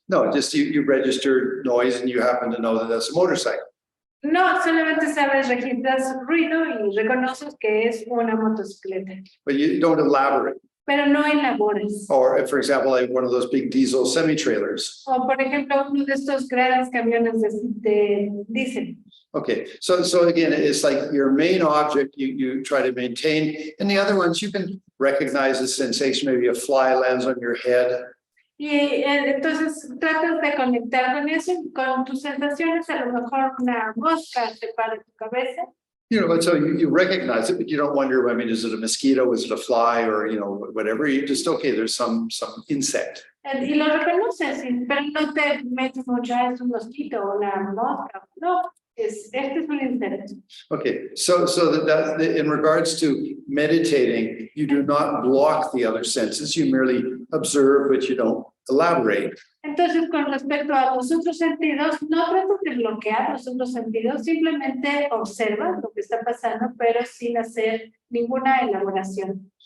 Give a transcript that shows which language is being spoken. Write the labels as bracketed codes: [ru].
[en] No, just you registered noise and you happen to know that that's a motorcycle. [es] No, solamente sabes, registras ruido y reconoces que es una motocicleta. [en] But you don't elaborate. [es] Pero no elabores. [en] Or if, for example, like one of those big diesel semi-trailers. [es] O por ejemplo, uno de estos grandes camiones de diésel. [en] Okay, so again, it's like your main object you try to maintain, and the other ones you can recognize the sensation, maybe a fly lands on your head. [es] Y entonces tratas de conectar con eso, con tus sensaciones, a lo mejor una mosca se para tu cabeza. [en] You know, so you recognize it, but you don't wonder, I mean, is it a mosquito, is it a fly, or, you know, whatever, you just, okay, there's some insect. [es] Y lo reconoces, sí, pero no te metes mucho, es un mosquito o una mosca. No, este es un insecto. [en] Okay, so that in regards to meditating, you do not block the other senses, you merely observe, but you don't elaborate. [es] Entonces, con respecto a los otros sentidos, no tratas de bloquear los otros sentidos, simplemente observas lo que está pasando, pero sin hacer ninguna elaboración.